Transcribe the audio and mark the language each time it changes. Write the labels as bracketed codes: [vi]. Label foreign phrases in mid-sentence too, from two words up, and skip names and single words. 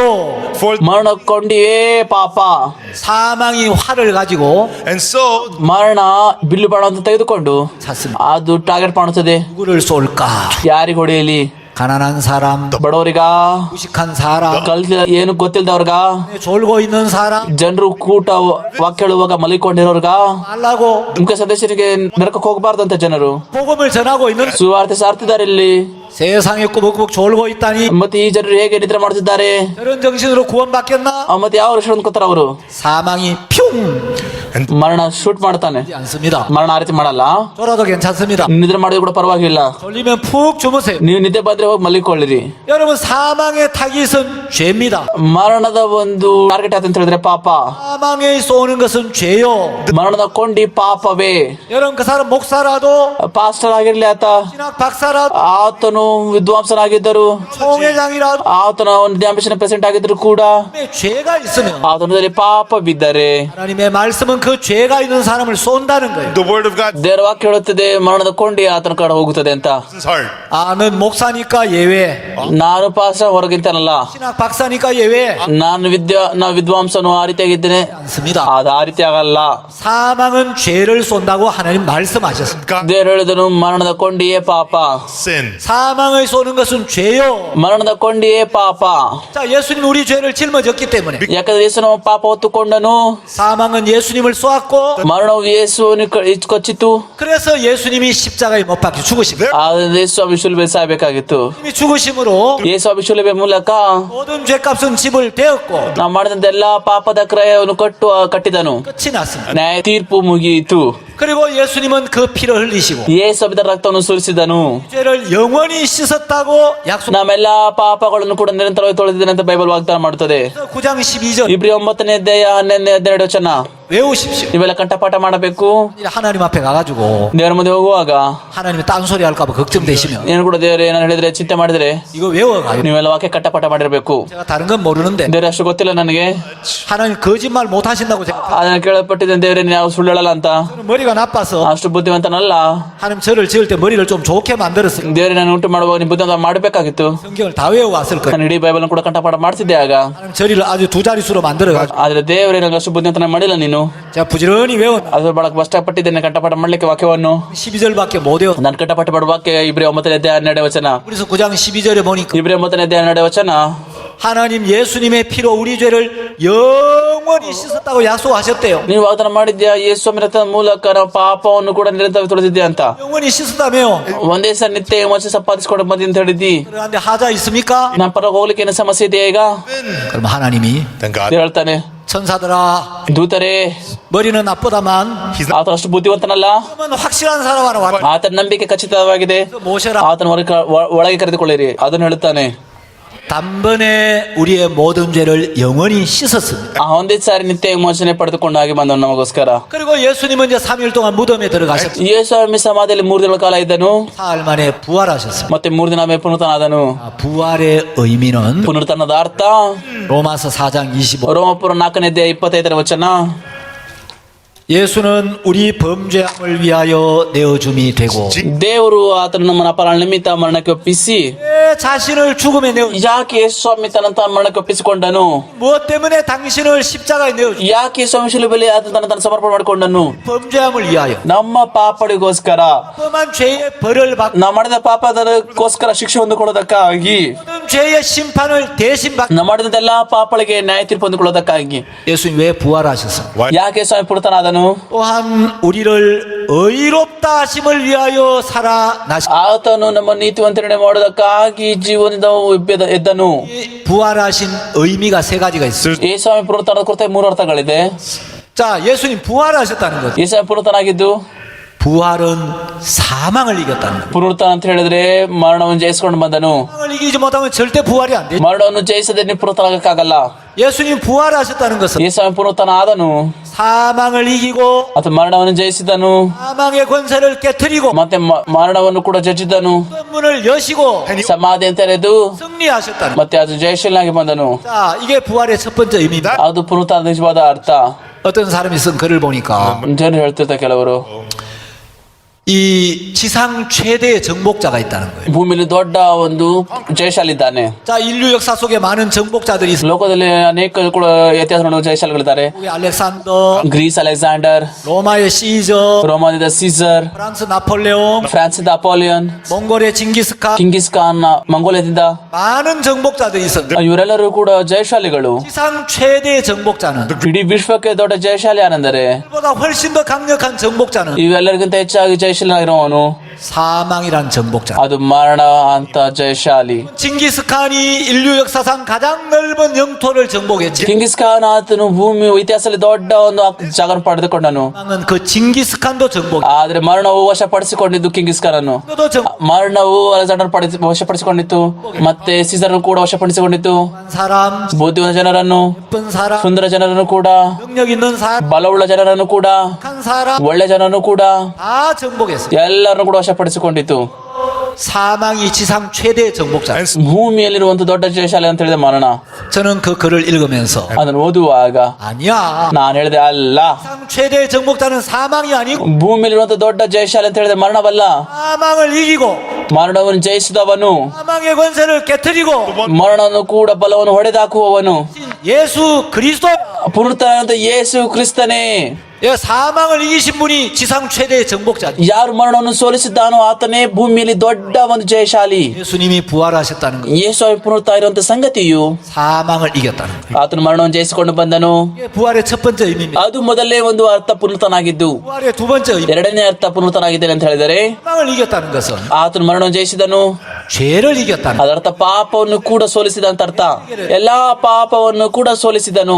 [en] for [kn] ಮರಣ ಕೊಂಡಿಯೇ ಪಾಪ. [ko] 사망이 활을 가지고 [en] and so [kn] ಮರಣ ಬಿಲ್ಲು ಬಾಣವನ್ನು ತೆಗೆದುಕೊಂಡು [ko] 찼습니다. [kn] ಅದು ಟಾರ್ಗೆಟ್ ಮಾಡುತ್ತದೆ. [ko] 누구를 쏠까? [kn] ಯಾರಿಗೆ ಹೊಡೆಯಲಿ? [ko] 가난한 사람, [kn] ಬಡವರಿಗ, [ko] 무식한 사람, [kn] ಏನು ಗೊತ್ತಿಲ್ದವ್ರಗ, [ko] 졸고 있는 사람, [kn] ಜನರು ಕೂಟ ವಾಕ್ಯ ಹೇಳುವಾಗ ಮಲಿಕೊಂಡಿರೋರ್ಗ, [ko] 말라고 [kn] ಮುಖ್ಯ ಸದಸ್ಯರಿಗೆ ನರಕಕ್ಕೆ ಹೋಗಬಾರ್ದಂತ ಜನರು [ko] 복음을 전하고 있는 [kn] ಸುವಾರ್ತೆ ಸಾರ್ತಿದ್ದಾರೆ ಇಲ್ಲಿ. [ko] 세상에 꾸벅꾸벅 졸고 있다니 [kn] ಮತ್ತೆ ಈ ಜನರು ಹೇಗೆ ನಿದ್ರೆ ಮಾಡ್ತಿದ್ದಾರೆ? [ko] 저런 정신으로 구원받겠나? [kn] ಮತ್ತೆ ಯಾವ ರಕ್ಷಣೆ ಹೊಂದ್ಕೊತಾರ ಅವರು? [ko] 사망이 퓨 [kn] ಮರಣ ಶೂಟ್ ಮಾಡ್ತಾನೆ. [ko] 않습니다. [kn] ಮರಣ ಆ ರೀತಿ ಮಾಡಲ್ಲ. [ko] 졸아도 괜찮습니다. [kn] ನಿದ್ರೆ ಮಾಡಿದ್ರು ಕೂಡ ಪರವಾಗಿಲ್ಲ. [ko] 졸리면 푹 주무세요. [kn] ನೀವು ನಿದ್ದೆ ಬಂದ್ರೆ ಹೋಗಿ ಮಲಿಕೊಳ್ಳಿರಿ. [ko] 여러분 사망의 타깃은 죄입니다. [kn] ಮರಣದ ಒಂದು ಟಾರ್ಗೆಟ್ ಆಯ್ತು ಅಂತ ಹೇಳಿದ್ರೆ ಪಾಪ. [ko] 사망에 쏘는 것은 죄요. [kn] ಮರಣದ ಕೊಂಡಿ ಪಾಪವೇ. [ko] 여러분 그 사람 목사라도 [kn] ಪಾಸ್ಟರ್ ಆಗಿರ್ಲಿ, ಆತ [ko] 신학 박사라도 [kn] ಆತನು ವಿದ್ವಾಂಸನಾಗಿದ್ದರು, [ko] 총회장이라도 [kn] ಆತನ ಒಂದು [en] ambition president [kn] ಆಗಿದ್ರು ಕೂಡ [ko] 죄가 있으면 [kn] ಆತನದಲ್ಲಿ ಪಾಪ ಬಿದ್ದರೆ [ko] 하나님의 말씀은 그 죄가 있는 사람을 쏜다는 거예요. [en] the word of God [kn] ದೇವರ ವಾಕ್ಯ ಹೇಳುತ್ತದೆ ಮರಣದ ಕೊಂಡಿ ಆತನ ಕಡೆ ಹೋಗುತ್ತದೆ ಅಂತ. [en] is hard. [ko] 아, 넌 목사니까 예외. [kn] ನಾನು ಪಾಸ್ಟರ್ ಹೊರಗಿಂತನಲ್ಲ, [ko] 신학 박사니까 예외. [kn] ನಾ ವಿದ್ವಾಂಸನು ಆ ರೀತಿಯಾಗಿದ್ದೇನೆ, [ko] 않습니다. [kn] ಅದು ಆ ರೀತಿ ಆಗಲ್ಲ. [ko] 사망은 죄를 쏜다고 하나님 말씀하셨습니다. [en] God [kn] ದೇವರು ಹೇಳಿದನು ಮರಣದ ಕೊಂಡಿಯೇ ಪಾಪ. [en] sin. [ko] 사망을 쏘는 것은 죄요. [kn] ಮರಣದ ಕೊಂಡಿಯೇ ಪಾಪ. [ko] 자, 예수님 우리 죄를 짊어졌기 때문에 [kn] ಯಾಕಂದ್ರೆ ಯೇಸು ನಮ್ಮ ಪಾಪ ಹೊತ್ತುಕೊಂಡನು. [ko] 사망은 예수님을 쏘았고 [kn] ಮರಣವು ಯೇಸುವನ್ನು ಕೊಚ್ಚಿತು. [ko] 그래서 예수님이 십자가에 못 박혀 죽으십니다. [kn] ಆದ್ರೆ ಯೇಸು ಅಭಿಷೇಕ ಸಾಯಬೇಕಾಗಿತ್ತು. [ko] 예수님이 죽으심으로 [kn] ಯೇಸು ಅಭಿಷೇಕ ಮೂಲಕ [ko] 모든 죄값은 집을 되었고 [kn] ನಾವು ಮಾಡಿದಂತ ಎಲ್ಲಾ ಪಾಪದ ಕ್ರಯವನ್ನು ಕಟ್ಟಿದನು. [ko] 끝이 났습니다. [kn] ನ್ಯಾಯ ತೀರ್ಪು ಮುಗಿಯಿತು. [ko] 그리고 예수님은 그 피를 흘리시고 [kn] ಯೇಸು ಅದರ ರಕ್ತವನ್ನು ಸುರಿಸಿದನು. [ko] 죄를 영원히 씻었다고 약속. [kn] ನಮ್ಮೆಲ್ಲಾ ಪಾಪಗಳನ್ನು ಕೂಡ ನಿರಂತರವಾಗಿ ತೊಳೆದಿದ್ದೇನೆ ಅಂತ ಬೈಬಲ್ ವಾಗ್ದಾನ ಮಾಡುತ್ತದೆ. [ko] 9장 12절 [kn] ಇಬ್ರಿ 9ನೇ ಅಧ್ಯಾಯ 12 ವಚನ [ko] 외우십시오. [kn] ಇವೆಲ್ಲ ಕಂಠಪಾಠ ಮಾಡಬೇಕು. [ko] 하나님 앞에 가가지고 [kn] ದೇವರ ಮುಂದೆ ಹೋಗುವಾಗ [ko] 하나님이 딴소리 할까봐 걱정되시면 [kn] ಏನು ಕೂಡ ದೇವರು ಏನಾರು ಹೇಳಿದ್ರೆ ಚಿಂತೆ ಮಾಡಿದ್ರೆ [ko] 이거 외워가요. [kn] ನೀವೆಲ್ಲ ವಾಕ್ಯ ಕಂಠಪಾಠ ಮಾಡಿರ್ಬೇಕು. [ko] 제가 다른 건 모르는데 [kn] ದೇವ್ರ ಅಷ್ಟು ಗೊತ್ತಿಲ್ಲ ನನಗೆ. [ko] 하나님 거짓말 못 하신다고 제가 [kn] ಅದನ್ನ ಕೇಳಲ್ಪಟ್ಟಿದ್ದೇನೆ, ದೇವರೇ ನೀವು ಸುಳ್ಳು ಹೇಳಲ್ಲ ಅಂತ. [ko] 저는 머리가 나빠서 [kn] ಅಷ್ಟು ಬುದ್ಧಿವಂತನಲ್ಲ. [ko] 하나님 저를 지을 때 머리를 좀 좋게 만들었어요. [kn] ದೇವರೇ ನಾನು ಉಂಟು ಮಾಡುವಾಗ ನೀವು ಬುದ್ಧಿವಂತ ಮಾಡಬೇಕಾಗಿತ್ತು. [ko] 성경을 다 외우고 왔을 거예요. [kn] ನಾನು ಇಡೀ ಬೈಬಲ್ ಕೂಡ ಕಂಠಪಾಠ ಮಾಡ್ತಿದ್ದೆ ಆಗ. [ko] 하나님 저리를 아주 두 자릿수로 만들어가지고 [kn] ಆದ್ರೆ ದೇವರೇ ನನಗೆ ಅಷ್ಟು ಬುದ್ಧಿವಂತನ ಮಾಡಿಲ್ಲ ನೀನು. [ko] 제가 부지런히 외운 [kn] ಅದ್ರ ಬಹಳ ಕಷ್ಟಪಟ್ಟಿದ್ದೇನೆ ಕಂಠಪಾಠ ಮಾಡ್ಲಿಕ್ಕೆ ವಾಕ್ಯವನ್ನು. [ko] 12절밖에 못 외워. [kn] ನಾನು ಕಂಠಪಾಠ ಮಾಡುವ ವಾಕ್ಯ ಇಬ್ರಿ 9ನೇ ಅಧ್ಯಾಯ 12 ವಚನ. [ko] 그래서 9장 12절에 보니까 [kn] ಇಬ್ರಿ 9ನೇ ಅಧ್ಯಾಯ 12 ವಚನ [ko] 하나님 예수님의 피로 우리 죄를 영원히 씻었다고 약속하셨대요. [kn] ನೀವು ವಾಗ್ದಾನ ಮಾಡಿದ್ಯಾ ಯೇಸು ರಕ್ತದ ಮೂಲಕ ನಾವು ಪಾಪವನ್ನು ಕೂಡ ನಿರಂತರವಾಗಿ ತೊಳೆದಿದ್ಯಾ ಅಂತ. [ko] 영원히 씻었다며요. [kn] ಒಂದೇ ಸಲ ನಿತ್ಯ ವಿಮೋಚನೆ ಸಂಪಾದಿಸಿಕೊಂಡು ಬಂದಿ ಅಂತ ಹೇಳಿದ್ದಿ. [ko] 그런데 하자 있습니까? [kn] ನನ್ನ ಪರ ಹೋಗ್ಲಿಕ್ಕೆ ಏನು ಸಮಸ್ಯೆ ಇದೆಯಾ ಈಗ? [ko] 그럼 하나님이 [en] Thank God. [kn] ದೇವ್ರು ಹೇಳ್ತಾನೆ, [ko] 천사들아 [kn] ದೂತರೇ [ko] 머리는 나쁘다만 [kn] ಆತ ಅಷ್ಟು ಬುದ್ಧಿವಂತನಲ್ಲ, [ko] 그러면 확실한 사람 하나 와라. [kn] ಆತನ ನಂಬಿಕೆ ಖಚಿತವಾಗಿದೆ, [ko] 모셔라. [kn] ಆತನ ಒಳಗೆ ಕರೆದುಕೊಳ್ಳಿರಿ. ಅದನ್ನು ಹೇಳುತ್ತಾನೆ. [ko] 단번에 우리의 모든 죄를 영원히 씻었습니다. [kn] ಒಂದೇ ಸಾರಿ ನಿತ್ಯ ವಿಮೋಚನೆ ಪಡೆದುಕೊಂಡು ಹಾಗೆ ಬಂದನು ನಮಗೋಸ್ಕರ. [ko] 그리고 예수님은 이제 3일 동안 무덤에 들어가셨고 [kn] ಯೇಸುಸ್ವಾಮಿ ಸಮಾಧಿಯಲ್ಲಿ 3 ದಿನಗಳ ಕಾಲ ಇದ್ದನು. [ko] 사흘 만에 부활하셨습니다. [kn] ಮತ್ತೆ 3 ದಿನ ಆಮೇಲೆ ಪುನರುತ್ಥಾನದನು. [ko] 부활의 의미는 [kn] ಪುನರುತ್ಥಾನದ ಅರ್ಥ [ko] 로마서 4장 25. [kn] ರೋಮಪುರ 4ನೇ ಅಧ್ಯಾಯ 25ನೇ ವಚನ. [ko] 예수는 우리 범죄함을 위하여 내어줌이 되고 [kn] ದೇವರು ಆತನ ನಮ್ಮನ್ನ ಅಪರಾಧ ನಿಮಿತ್ತ ಮರಣಕ್ಕೆ ಒಪ್ಪಿಸಿ [ko] 내 자신을 죽음에 내어 [kn] ಯಾಕೆ ಯೇಸುಸ್ವಾಮಿ ತನ್ನ ಮರಣಕ್ಕೆ ಒಪ್ಪಿಸಿಕೊಂಡನು? [ko] 무엇 때문에 당신을 십자가에 내어주 [kn] ಯಾಕೆ ಯೇಸುಸ್ವಾಮಿ ಶಿಲುಬೆಯಲ್ಲಿ ಆತನ ತನ್ನ ಸಮರ್ಪಣೆ ಮಾಡಿಕೊಂಡನು? [ko] 범죄함을 위하여 [kn] ನಮ್ಮ ಪಾಪಡಿಗೋಸ್ಕರ, [ko] 뻔한 죄의 벌을 받고 [kn] ನಾವು ಮಾಡಿದ ಪಾಪದಕ್ಕೋಸ್ಕರ ಶಿಕ್ಷೆ ಹೊಂದಿಕೊಳ್ಳೋದಕ್ಕಾಗಿ, [ko] 모든 죄의 심판을 대신 받고 [kn] ನಾವು ಮಾಡಿದಂತೆಲ್ಲ ಪಾಪಗಳಿಗೆ ನ್ಯಾಯ ತೀರ್ಪು ಹೊಂದಿಕೊಳ್ಳೋದಕ್ಕಾಗಿ [ko] 예수님 왜 부활하셨습니까? [en] Why? [kn] ಯಾಕೆ ಸ್ವಾಮಿ ಪುನರುತ್ಥಾನದನು? [ko] 또한 우리를 의롭다 하심을 위하여 살아나시 [kn] ಆತನು ನಮ್ಮ ನೀತಿವಂತರಣೆ ಮಾಡೋದಕ್ಕಾಗಿ ಜೀವನದಿಂದ ಎದ್ದನು. [ko] 부활하신 의미가 세 가지가 있습니다. [kn] ಯೇಸುಸ್ವಾಮಿ ಪುನರುತ್ಥಾನದ ಕುರಿತು 3 ಅರ್ಥಗಳಿದೆ. [ko] 자, 예수님 부활하셨다는 거죠. [kn] ಯೇಸುಸ್ವಾಮಿ ಪುನರುತ್ಥಾನಾಗಿದ್ದು [ko] 부활은 사망을 이겼다는 거예요. [kn] ಪುನರುತ್ಥಾನ ಅಂತ ಹೇಳಿದ್ರೆ ಮರಣವನ್ನು ಜಯಿಸಿಕೊಂಡು ಬಂದನು. [ko] 사망을 이기지 못하면 절대 부활이 안 돼요. [kn] ಮರಣವನ್ನು ಜಯಿಸದೆ ನೀವು ಪುನರುತ್ಥಾನಕ್ಕಾಗಲ್ಲ. [ko] 예수님 부활하셨다는 것은 [kn] ಯೇಸುಸ್ವಾಮಿ ಪುನರುತ್ಥಾನ ಆದನು, [ko] 사망을 이기고 [kn] ಅಥವಾ ಮರಣವನ್ನು ಜಯಿಸಿದನು, [ko] 사망의 권세를 깨뜨리고 [kn] ಮತ್ತೆ ಮರಣವನ್ನು ಕೂಡ ಜಯಿಸಿದನು, [ko] 문을 여시고 [kn] ಸಮಾಧಿ ಅಂತ ತೆರೆದು [ko] 승리하셨다는 거예요. [kn] ಮತ್ತೆ ಅದು ಜಯಶೀಲನಾಗಿ ಬಂದನು. [ko] 자, 이게 부활의 첫 번째 의미입니다. [kn] ಅದು ಪುನರುತ್ಥಾನದ ನಿಜವಾದ ಅರ್ಥ. [ko] 어떤 사람이 쓴 글을 보니까 [kn] ಜನರು ಹೇಳ್ತಿರ್ತಾರೆ ಕೆಲವರು, [ko] 이 지상 최대의 정복자가 있다는 거예요. [kn] ಭೂಮಿಯಲ್ಲಿ ದೊಡ್ಡ ಒಂದು ಜಯಶಾಲಿ ಇದ್ದಾನೆ. [ko] 자, 인류 역사 속에 많은 정복자들이 있습니다. [kn] ಲೋಕದಲ್ಲಿ ಅನೇಕ ಕೂಡ ಇತಿಹಾಸ ನೋಡುವ ಜಯಶಾಲಿಗಳಿದ್ದಾರೆ. [ko] 우리 알렉산더, [kn] ಗ್ರೀಸ್ ಅಲೆಕ್ಸಾಂಡರ್, [ko] 로마의 시저, [kn] ರೋಮಾನಿದ ಸೀಸರ್, [ko] 프랑스 나폴레옹, [kn] ಫ್ರಾನ್ಸಿದ ಅಪೋಲಿಯನ್, [ko] 몽골의 징기스칸, [kn] ಕಿಂಗಿಸ್ ಖಾನ್ ಮಂಗೋಲಿಯಾದಿಂದ [ko] 많은 정복자들이 있었는데 [kn] ಇವರೆಲ್ಲರೂ ಕೂಡ ಜಯಶಾಲಿಗಳು. [ko] 지상 최대의 정복자는 [kn] ಇಡೀ ವಿಶ್ವಕ್ಕೆ ದೊಡ್ಡ ಜಯಶಾಲಿ ಯಾನೆಂದರೆ, [ko] 보다 훨씬 더 강력한 정복자는 [kn] ಇವೆಲ್ಲರಿಗಿಂತ ಹೆಚ್ಚಾಗಿ ಜಯಶೀಲನಾಗಿರುವವನು [ko] 사망이란 정복자. [kn] ಅದು ಮರಣ ಅಂತ ಜಯಶಾಲಿ. [ko] 징기스칸이 인류 역사상 가장 넓은 영토를 정복했지. [kn] ಕಿಂಗಿಸ್ ಖಾನ್ ಆತನು ಭೂಮಿ ಇತಿಹಾಸದಲ್ಲಿ ದೊಡ್ಡ ಒಂದು ಜಾಗ ಪಡೆದುಕೊಂಡನು. [ko] 사망은 그 징기스칸도 정복. [kn] ಆದ್ರೆ ಮರಣವು ವಶಪಡಿಸಿಕೊಂಡಿದ್ದು ಕಿಂಗಿಸ್ ಖಾನ್ ಅನ್ನು. [ko] 도 [kn] ಮರಣವು ಅಲೆಕ್ಸಾಂಡರ್ ವಶಪಡಿಸಿಕೊಂಡಿತ್ತು, ಮತ್ತೆ ಸೀಸರ್ ಕೂಡ ವಶಪಡಿಸಿಕೊಂಡಿತ್ತು. [ko] 정복한 사람, [kn] ಬುದ್ಧಿವಂತ ಜನರನ್ನು, [ko] 예쁜 사람, [kn] ಸುಂದರ ಜನರನ್ನು ಕೂಡ, [ko] 능력 있는 사람, [kn] ಬಲವುಳ್ಳ ಜನರನ್ನು ಕೂಡ, [ko] 한 사람 [kn] ಒಳ್ಳೆ ಜನರನ್ನು ಕೂಡ [ko] 다 정복했어요. [kn] ಎಲ್ಲರನ್ನು ಕೂಡ ವಶಪಡಿಸಿಕೊಂಡಿತ್ತು. [ko] 사망이 지상 최대의 정복자. [en] And [kn] ಭೂಮಿಯಲ್ಲಿರುವಂತ ದೊಡ್ಡ ಜಯಶಾಲಿ ಅಂತ ಹೇಳಿದ ಮರಣ. [ko] 저는 그 글을 읽으면서 [kn] ಅದನ್ನು ಓದುವಾಗ [ko] 아니야. [kn] ನಾನು ಹೇಳಿದೆ, ಅಲ್ಲ, [ko] 지상 최대의 정복자는 사망이 아니고 [kn] ಭೂಮಿಯಲ್ಲಿರುವಂತ ದೊಡ್ಡ ಜಯಶಾಲಿ ಅಂತ ಹೇಳಿದ ಮರಣವಲ್ಲ. [ko] 사망을 이기고 [kn] ಮರಣವನ್ನು ಜಯಿಸಿದವನು, [ko] 사망의 권세를 깨뜨리고 [kn] ಮರಣವನ್ನು ಕೂಡ ಬಲವನ್ನು ಹೊಡೆದಾಕುವವನು [ko] 예수 그리스도. [kn] ಪುನರುತ್ಥಾನದ ಯೇಸು ಕ್ರಿಸ್ತನೇ. [ko] 예, 사망을 이기신 분이 지상 최대의 정복자. [kn] ಯಾರು ಮರಣವನ್ನು ಸೋಲಿಸಿದ್ದಾನೋ ಆತನೇ ಭೂಮಿಯಲ್ಲಿ ದೊಡ್ಡ ಒಂದು ಜಯಶಾಲಿ. [ko] 예수님이 부활하셨다는 거. [kn] ಯೇಸು ಪುನರುತ್ಥಾನ ಇರುವಂತ ಸಂಗತಿಯು [ko] 사망을 이겼다는 거. [kn] ಆತನು ಮರಣವನ್ನು ಜಯಿಸಿಕೊಂಡು ಬಂದನು. [ko] 이게 부활의 첫 번째 의미입니다. [kn] ಅದು ಮೊದಲೇ ಒಂದು ಅರ್ಥ ಪುನರುತ್ಥಾನ ಆಗಿದ್ದು. [ko] 부활의 두 번째 의미. [kn] ಎರಡನೇ ಅರ್ಥ ಪುನರುತ್ಥಾನ ಆಗಿದ್ದೇನೆ ಅಂತ ಹೇಳಿದರೆ, [ko] 사망을 이겼다는 것은 [kn] ಆತನು ಮರಣವನ್ನು ಜಯಿಸಿದನು, [ko] 죄를 이겼다는 [kn] ಅದರ್ಥ ಪಾಪವನ್ನು ಕೂಡ ಸೋಲಿಸಿದ ಅಂತ ಅರ್ಥ. ಎಲ್ಲಾ ಪಾಪವನ್ನು ಕೂಡ ಸೋಲಿಸಿದನು.